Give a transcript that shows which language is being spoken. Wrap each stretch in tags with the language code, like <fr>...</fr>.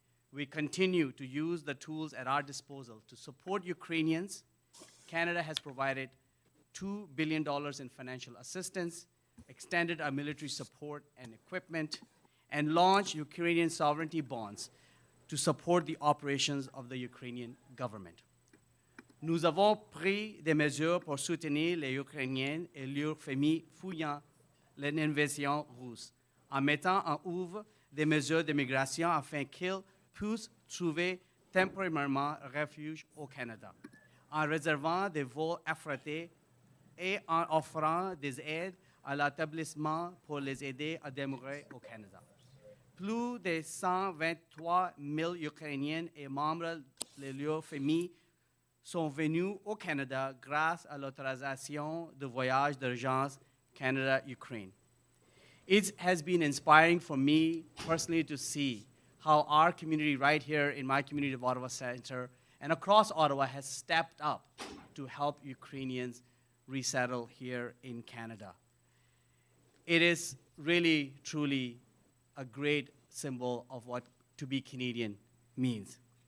<en>We continue to use the tools at our disposal to support Ukrainians. Canada has provided $2 billion in financial assistance, extended our military support and equipment, and launch Ukrainian sovereignty bonds to support the operations of the Ukrainian government.</en> <fr>Nous avons pris des mesures pour soutenir les Ukrainiens et leurs familles fuyant l'invasion russe, en mettant en œuvre des mesures d'immigration afin qu'ils puissent trouver temporairement refuge au Canada, en réservant des vols affrétés et en offrant des aides à l'établissement pour les aider à demeurer au Canada. Plus de 123 000 Ukrainiens et membres de leurs familles sont venus au Canada grâce à l'autorisation de voyage d'urgence Canada-Ukraine.</fr> <en>It has been inspiring for me personally to see how our community right here in my community of Ottawa Centre and across Ottawa has stepped up to help Ukrainians resettle here in Canada. It is really, truly a great symbol of what to be Canadian means.</en>